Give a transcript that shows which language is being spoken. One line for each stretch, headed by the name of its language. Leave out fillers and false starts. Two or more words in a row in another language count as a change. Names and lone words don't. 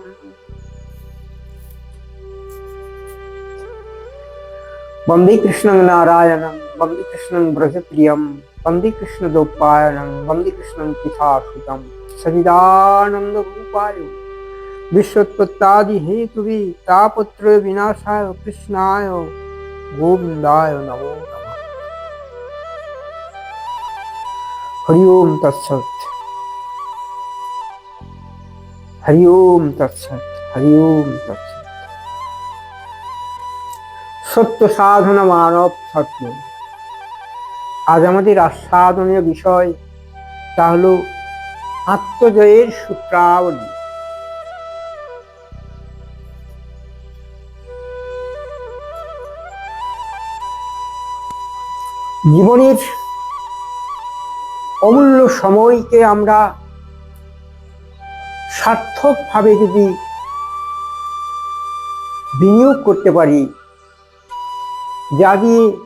Sanskrit: वन्दे कृष्णं नारायणं वन्दे कृष्णं ब्रजप्रियं वन्दे कृष्णद्वैपायनं वन्दे कृष्णं पितासुतं सच्चिदानन्दरूपाय विश्वोत्पत्त्यादि हेतुवे तापत्रय विनाशाय कृष्णाय गोविन्दाय नमो नमः। हरि ओम तत्सत्। हरि ओम तत्सत्। हरि ओम तत्सत्।
Bangla: সত্য সাধনা মানব সত্য। আজ আমাদের আস্বাদনীয় বিষয় তা হলো আত্মজয়ের সূত্রাবলী। জীবনের অমূল্য সময়কে আমরা সার্থকভাবে যদি বিনিয়োগ করতে পারি, যা দিয়ে